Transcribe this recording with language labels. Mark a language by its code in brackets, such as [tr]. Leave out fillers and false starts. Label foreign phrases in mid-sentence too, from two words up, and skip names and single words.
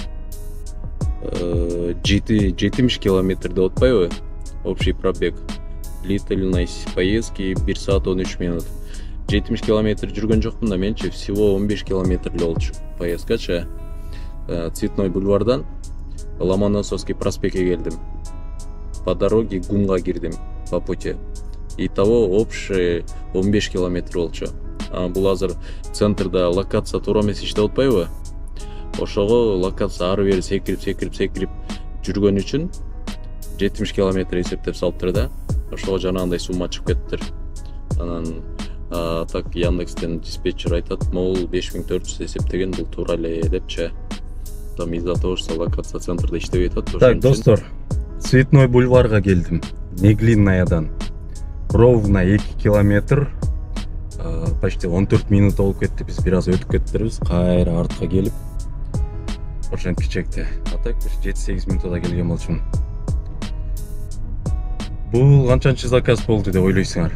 [ky] 70 километр деп атпайбы? [ru] Общий пробег. Длительность поездки [ky] 1 саат 13 минут. 70 километр жүргөн жокмун да, менчи всего 15 километр эле болчу поездкачы. Цветной бульвардан Ломоносовский проспектке келдим. [ru] По дороге [ky] ГУМга кирдим [ru] по пути. Итого общий [ky] 15 километр болчу. Бул азыр центрда локация туура эмес иштеп атпайбы? Ошого локация ары бери секирип жүргөн үчүн 70 километр эсептеп салыптыр да. Ошого жанагындай сумма чыгып кеттир. Анан так Яндекстен диспетчер айтат, мол 5400 эсептеген бул туура эле депчи. [ru] Там из-за того, что локация [ky] центрда иштебей атат. Так, достор, Цветной бульварга келдим. Неглиннаядан. Ровно 2 километр. Почти 14 минут болуп кетти. Биз бир аз өтүп кеттирбиз. Кайра артка келип. Ошентип чекти. А так 7-8 минутта келген болчумун. Бул канчанчы заказ болду деп ойлойсуңар?